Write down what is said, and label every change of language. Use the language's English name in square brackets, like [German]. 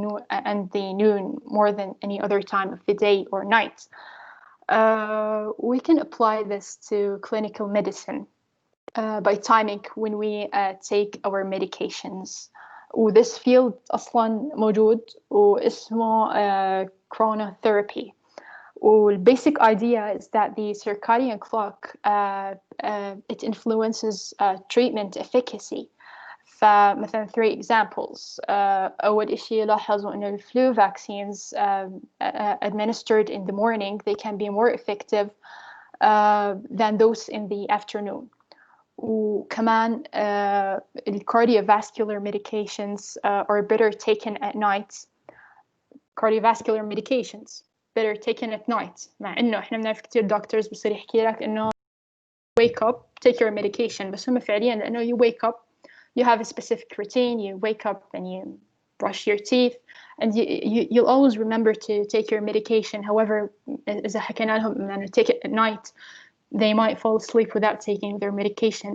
[English] and the noon more than any other time of the day or night. We can apply this to clinical medicine by timing when we take our medications. [Arabic] و [English] this field [Arabic] أصلاً موجود واسمه chronotherapy. [English] The basic idea is that the circadian clock it influences treatment efficacy. فمثلا 3 examples. [Arabic] أول إشي لاحظوا إنه [English] flu vaccines administered in the morning, they can be more effective than those in the afternoon. وكمان cardiovascular medications are better taken at night. Cardiovascular medications better taken at night. [Arabic] مع إنه إحنا بنعرف كتير doctors بصير يحكي لك إنه [English] wake up, take your medication. [Arabic] بس هم فعليا لأنه [English] you wake up, you have a specific routine, you wake up and you brush your teeth, and you'll always remember to take your medication. However, [Arabic] إذا حكينا لهم إنه [English] take it at night, they might fall asleep without taking their medication.